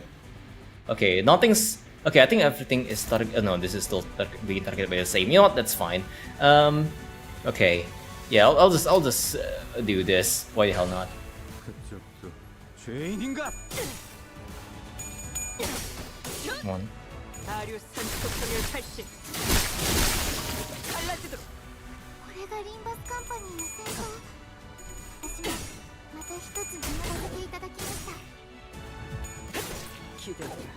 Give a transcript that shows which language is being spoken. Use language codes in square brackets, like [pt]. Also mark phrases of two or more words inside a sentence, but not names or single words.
[en] Okay, nothing's okay, I think everything is target. No, this is still being targeted by the same. You know what? That's fine. Okay. Yeah, I'll just do this. Why the hell not? Come on. [ko] 아류산 속성을 발신. 갈라지도록. [ja] これがリンバスカンパニーの成功。私もまた一つ学ばせていただきました。 [ko] 기대된다.